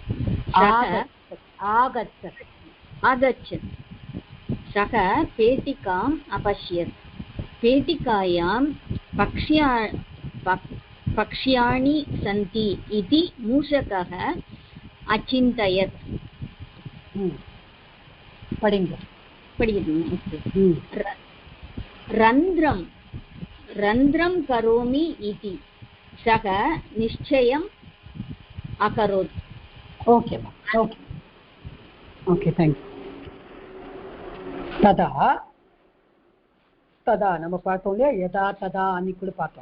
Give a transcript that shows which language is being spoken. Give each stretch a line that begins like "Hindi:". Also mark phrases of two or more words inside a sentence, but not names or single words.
Sanskrit: सः पेटिकाम् अपश्यत्. पेटिकायां पक्ष्याणि सन्ति इति मूषकः अचिन्तयत्.
Tamil: படிங்க படிக்கணும்.
Sanskrit: रन्ध्रम् रन्ध्रम् करोमि इति सः निश्चयम् अकरोत्.
English: okay okay okay thanks.
Sanskrit: तथा तथा
Tamil: நம்ம பார்த்தோம் இல்லையா,
Sanskrit: यथा तथा
Tamil: அன்னைக்கு கூட பார்த்தோம்.